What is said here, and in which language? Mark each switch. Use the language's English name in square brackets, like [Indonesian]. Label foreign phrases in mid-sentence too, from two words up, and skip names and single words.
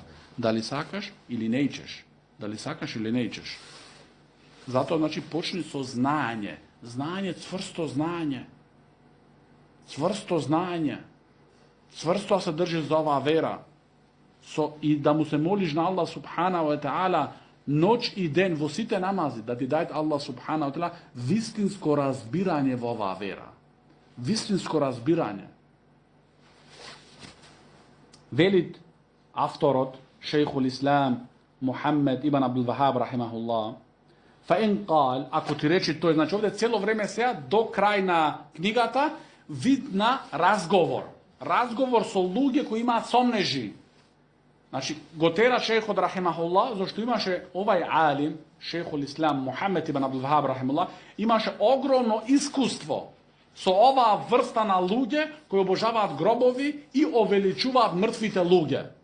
[Macedonian] Дали сакаш или не ичеш. Дали сакаш или не ичеш. Затоа, значи, почни со знаење. Знаење, цврсто знаење. Цврсто знаење. Цврсто се држиш за оваа вера. И да му се молиш на [Arabic] الله سبحانه وتعالى [Macedonian] ноќ и ден во сите намази, да ти дајат [Arabic] الله سبحانه وتعالى [Macedonian] вистинско разбирање во оваа вера. Вистинско разбирање. Велит авторот, [Arabic] شيخ الإسلام [Macedonian] Мухаммед ибн Абдул Вахаб рахимахуллах, [Arabic] فإن قال, [Macedonian] ако ти речи тој, значи овде цело време сега до крај на книгата вид на разговор. Разговор со луѓе кои имаат сомнежи. Значи го тера шейхот рахимахуллах, зашто имаше овај алим, [Arabic] شيخ الإسلام [Macedonian] Мухаммед ибн Абдул Вахаб рахимахуллах, имаше огромно искуство со оваа врста на луѓе кои обожаваат гробови и увеличуваат мртвите луѓе.